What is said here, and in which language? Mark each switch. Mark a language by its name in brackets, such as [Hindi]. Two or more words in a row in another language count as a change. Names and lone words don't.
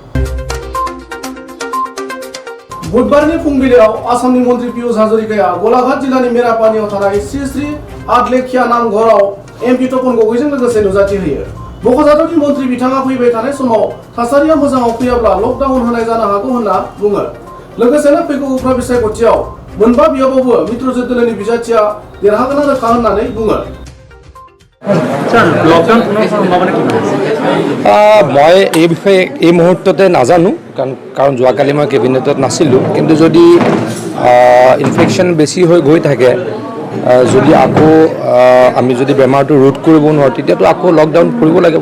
[Bodo] बुधबारनि फुंबिलियाव आसामनि मन्त्रि पियुष हाजरिकाया गलाघाट जिल्लानि मेरापानियाव थानाय श्री श्री आदलेखिया नाम घराव एमपि तपन गगैजों लोगोसे नुजाथि होयो। मख'जाथावदि मन्त्रि बिथाङा फैबाय थानाय समाव थासारिया मोजाङाव फैयाब्ला लकडाउन होनाय जानो हागौ होनना बुङो। लोगोसेनो फैगौ उफ्रा बिसायख'थियाव मोनबा बियाबावबो मित्रजित दोलोनि बिजाथिया देरहागोना रोखा होननानै बुङो। [Assamese] মই এই বিষয়ে এই মুহূৰ্ততে নাজানো কাৰণ যোৱাকালি মই কেবিনেটত নাছিলোঁ, কিন্তু যদি ইনফেকশ্যন বেছি হৈ গৈ থাকে, যদি আকৌ আমি যদি বেমাৰটো ৰোধ কৰিব নোৱাৰোঁ, তেতিয়াতো আকৌ লকডাউন কৰিব লাগিব।